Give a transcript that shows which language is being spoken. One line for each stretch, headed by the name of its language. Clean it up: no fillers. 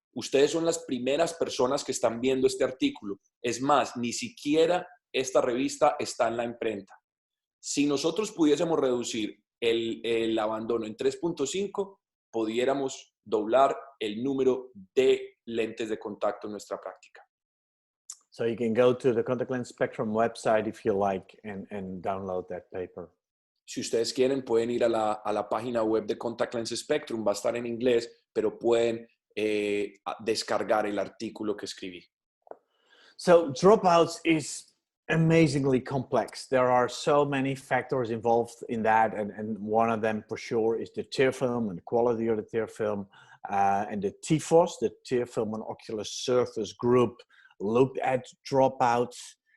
Spanish: Ustedes son las primeras personas que están viendo este artículo. Es más, ni siquiera esta revista está en la imprenta. Si nosotros pudiésemos reducir el abandono en 3.5, pudiéramos doblar el número de lentes de contacto en nuestra práctica.
English: So you can go to the Contact Lens Spectrum website if you like and download that paper.
Spanish: Si ustedes quieren, pueden ir a la página web de Contact Lens Spectrum. Va a estar en inglés, pero pueden descargar el artículo que escribí.
English: So dropouts is amazingly complex. There are so many factors involved in that, and one of them for sure is the tear film and the quality of the tear film, and the TFOS, the tear film and ocular surface group, looked at dropouts.